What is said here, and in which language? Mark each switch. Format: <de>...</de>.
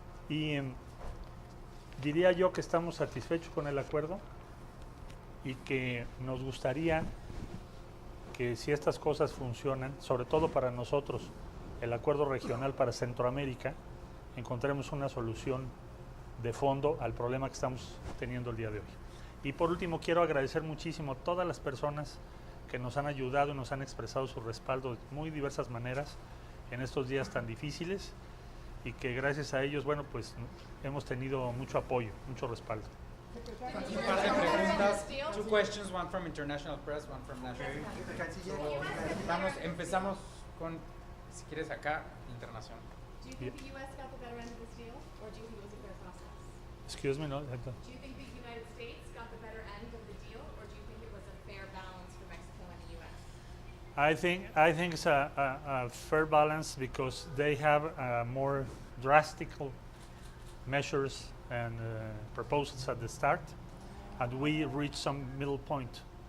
<es>Y diría yo que estamos satisfechos con el acuerdo y que nos gustaría que si estas cosas funcionan, sobre todo para nosotros, el acuerdo regional para Centroamérica, encontremos una solución de fondo al problema que estamos teniendo el día de hoy. Y por último, quiero agradecer muchísimo a todas las personas que nos han ayudado y nos han expresado su respaldo de muy diversas maneras en estos días tan difíciles y que gracias a ellos, bueno, pues hemos tenido mucho apoyo, mucho respaldo. Un par de preguntas.</es> <en>2 questions, one from international press, one from national.</en> <es>Empezamos con, si quieres acá, internacional.</es> <en>Do you think the U.S. got the better end of this deal, or do you think it was a fair process? Excuse me, no? Do you think the United States got the better end of the deal, or do you think it was a fair balance for Mexico and the U.S.? I think it's a fair balance because they have more drastic measures and proposals at the start, and we reach some middle point.</en>